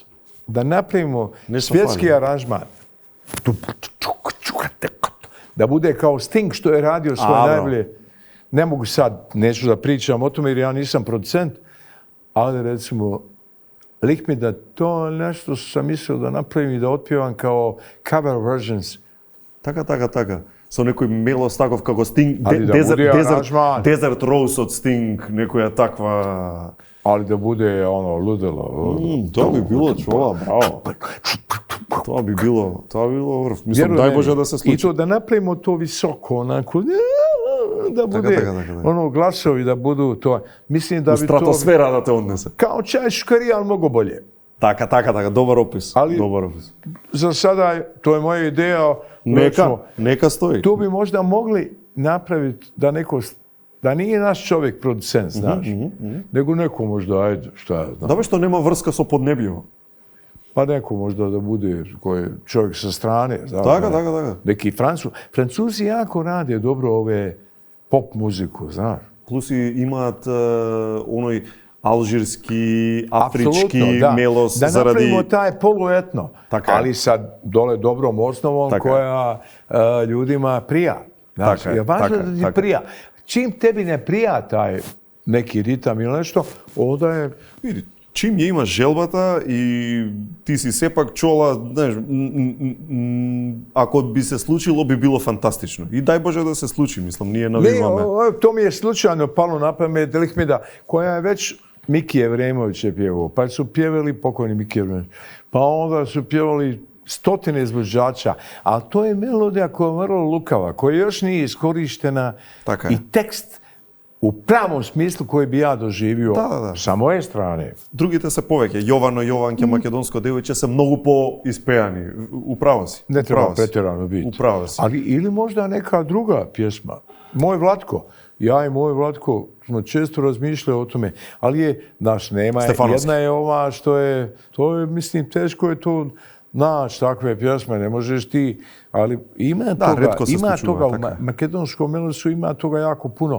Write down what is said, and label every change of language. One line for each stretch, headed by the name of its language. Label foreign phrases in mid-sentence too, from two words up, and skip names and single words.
Serbian: Da napravimo svjetski aranžman. Da bude kao Sting što je radio svoje najbolje. Ne mogu sad, neću da pričam o tome jer ja nisam producent, ali recimo Lihmeda, to nešto sam mislio da napravim i da otpjevam kao
English: cover versions.
Macedonian: Така. Со некој мелос таков како Sting, Desert Rose од Sting, некоја таква...
Serbian: Ali da bude ludilo.
Macedonian: Тоа би било чова, браво. Тоа би било врв. Мислам, дај Боже да се случи.
Serbian: I to da napravimo to visoko, onako, da bude glasovi, da budu to. Mislim da bi to... Stratosfera da te odnese. Kao čaj škari, ali mnogo bolje.
Macedonian: Така, добар опис.
Serbian: Za sada, to je moja ideja. Neka stoji. Tu bi možda mogli napraviti da nije naš čovjek producent, znaš, nego neko možda, ajde, šta ja znam.
Macedonian: Добро што нема врска со поднебливо.
Serbian: Pa neko možda da bude čovjek sa strane.
Macedonian: Така.
Serbian: Neki Francuzi jako rade dobro ove pop muziku, znaš.
Macedonian: Plus имаат оној alžirski, afrički melos
Serbian: da napravimo taj poluetno, ali sa dole dobrom osnovom koja ljudima prija. Znači, je važno da ti prija. Čim tebi ne prija taj neki ritam ili nešto, onda je... Vidi, čim
Macedonian: ја имаш желбата и ти си сепак чола, знаеш, ако би се случило, би било фантастично. И дај Боже да се случи, мислам, ние навиваме.
Serbian: To mi je slučajno palo na pamet Lihmeda, koja je već Miki Evremović je pjevao, pa su pjevali pokojni Miki Evremović, pa onda su pjevali stotine izvođača, ali to je melodija koja je vrlo lukava, koja još nije iskorištena i tekst u pravom smislu koji bi ja doživio sa moje strane.
Macedonian: Другите се повеќе. Јовано, Јованке, македонско девојче се многу по-испеани. Управо си. Не треба претерано biti. Управо си.
Serbian: Ali ili možda neka druga pjesma. Moj Vlatko. Ja i moj Vlatko smo često razmišljali o tome, ali je, znaš, nema, jedna je ova što je, to je, mislim, teško je to naći takve pjesme, ne možeš ti, ali ima toga u makedonskom melosu, ima toga jako puno.